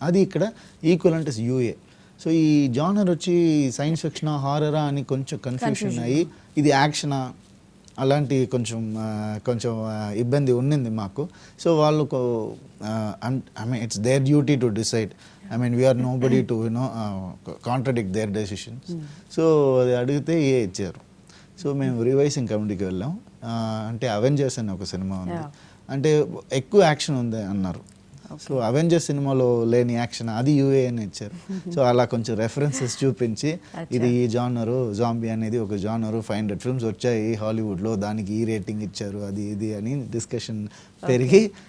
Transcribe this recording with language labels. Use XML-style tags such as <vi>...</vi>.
<te>అది ఇక్కడ equivalent is UA. So ఈ జానర్ వచ్చి సైన్స్ ఫిక్షనా హారరా అని కొంచెం కన్ఫ్యూషన్ అయ్యి ఇది యాక్షనా అలాంటి కొంచెం ఇబ్బంది ఉన్నింది మాకు.</te> <en>So వాళ్ళకు I mean it's their duty to decide. I mean, we are nobody to contradict their decisions.</en> <te>So అది అడిగితే ఇచ్చారు. సో మేము రివైసింగ్ కమిటీకి వెళ్ళాం. అంటే అవెంజర్స్ అని ఒక సినిమా ఉంది, అంటే ఎక్కువ యాక్షన్ ఉంది అన్నారు. సో అవెంజర్స్ సినిమాలో లేని యాక్షన్ అది యూఏ అని ఇచ్చారు. సో అలా కొంచెం రెఫరెన్సెస్ చూపించి ఇది ఈ జానరు జాంబీ అనేది ఒక జానరు 500 ఫిల్మ్స్ వచ్చాయి హాలీవుడ్లో, దానికి ఈ రేటింగ్ ఇచ్చారు అది ఇది అని డిస్కషన్ పెరిగి</te>